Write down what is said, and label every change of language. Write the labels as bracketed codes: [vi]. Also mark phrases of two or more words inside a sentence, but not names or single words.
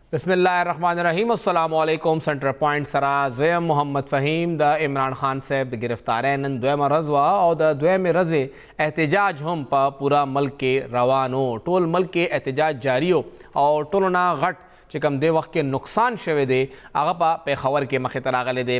[ar] بسم اللہ الرحمن الرحیم. السلام علیکم. [ps] سنٹر پوائنٹ سرا زیم محمد فہیم دا عمران خان صاحب د گرفتارین نن دویمه ورځ وه او د دویمې ورځې احتجاج هم په پورا ملک کې روان و. ټول ملک کې احتجاج جاری و او ټولو نه غټ چې کوم دې وخت کې نقصان شوی دی هغه په پېښور کې مخې ته راغلی دی.